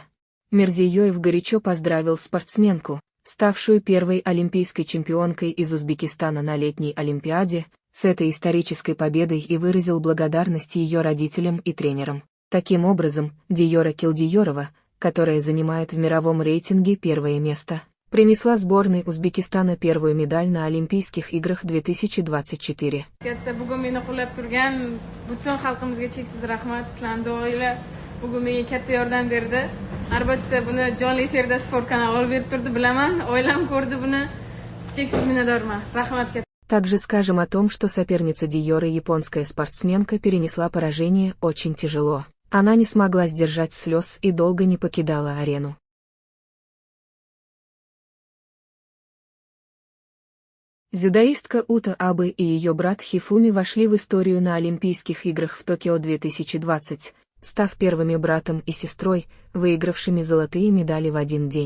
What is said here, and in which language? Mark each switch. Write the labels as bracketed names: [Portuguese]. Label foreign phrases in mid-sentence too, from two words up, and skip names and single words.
[Russian] Мирзиёев горячо поздравил спортсменку, ставшую первой олимпийской чемпионкой из Узбекистана на летней Олимпиаде, с этой исторической победой и выразил благодарность ее родителям и тренерам. Таким образом, Диёра Килдиёрова, которая занимает в мировом рейтинге первое место, принесла сборной Узбекистана первую медаль на Олимпийских играх 2024. [Uzbek] Bugun meni qo'llab turgan butun xalqimizga cheksiz rahmat. Sizlarning duoinglar bugun menga katta yordam berdi. Albatta buni jonli efirda sport kanali olib berib turdi, bilaman. Oilam ko'rdi buni. Cheksiz minnatdorman. Rahmat katta. [Russian] Также скажем о том, что соперница Диёры, японская спортсменка, перенесла поражение очень тяжело. Она не смогла сдержать слез и долго не покидала арену. Дзюдоистка Ута Абе и ее брат Хифуми вошли в историю на Олимпийских играх в Токио 2020, став первыми братом и сестрой, выигравшими золотые медали в один день.